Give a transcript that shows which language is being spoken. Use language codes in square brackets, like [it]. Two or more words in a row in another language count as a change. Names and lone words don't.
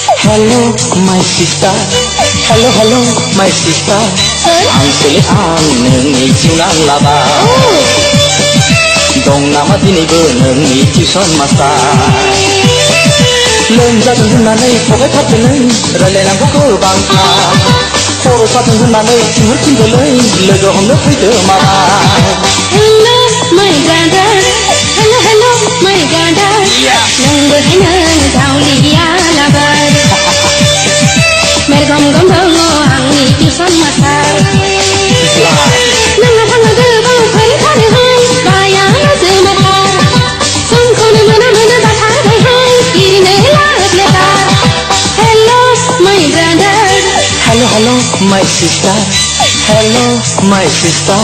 [en] Hello, my sister. Hello, hello, my sister. [brx] Angkele nongi junang laba. Dong nama dinibo nongi [en] tuition master. [brx] Lombjadong hoonnaनै pogai थाबदोलै रायलायनांगौखौ बांखा खर' सादों होननानै थिनहरफिनदोलै लोगो हमनो फैदो माबा. [en] Hello my brother, hello hello my brother. [brx] नोंबो हायनो दावलिया लाबार. मेरगम गम दङ आंनि [en] tuition master. [brx] नोंहा थाङो गोबां फोरोंथारोहाय बाया जोमाथार. समखौनो मोना बाथारबायहाय इरिनो लाब लेबार. [en] Hello my brother. Hello, hello, my sister. Hello, my sister.